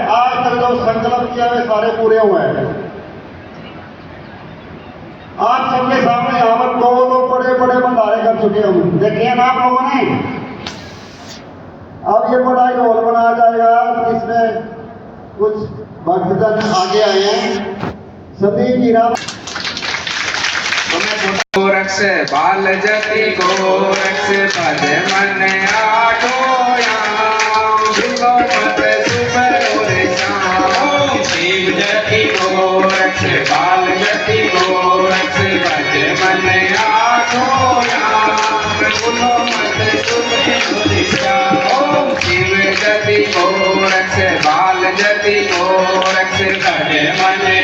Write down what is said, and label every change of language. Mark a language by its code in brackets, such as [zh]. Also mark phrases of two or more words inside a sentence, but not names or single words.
[hi] आज तक जो संकल्प किया वे सारे पूरे हुए हैं। आप सबके सामने यहाँ पर दो बड़े बड़े भंडारे कर चुके हम, देखिए ना आप लोगों ने। अब ये बड़ा हॉल बनाया जाएगा, इसमें कुछ भक्तजन आगे आए हैं। सभी हीरा गोरक्ष बाल जति गोरक्ष पद मन शिव जति गोरक्ष बाल जति गोरक्ष पद मन शिव जति गोरक्ष बाल जति गोरक्ष पद मन